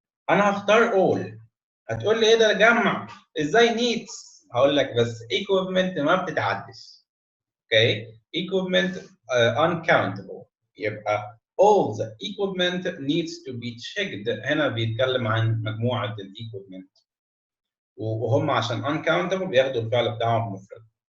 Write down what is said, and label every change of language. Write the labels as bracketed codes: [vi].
[ar] انا هختار all. هتقول لي ايه ده جمع ازاي needs؟ هقول لك بس equipment ما بتتعدش. [en] okay equipment uncountable، [ar] يبقى [en] all the equipment needs to be checked. [ar] هنا بيتكلم عن مجموعه الايكويبمنت، وهم عشان uncountable بياخدوا الفعل بتاعهم مفرد.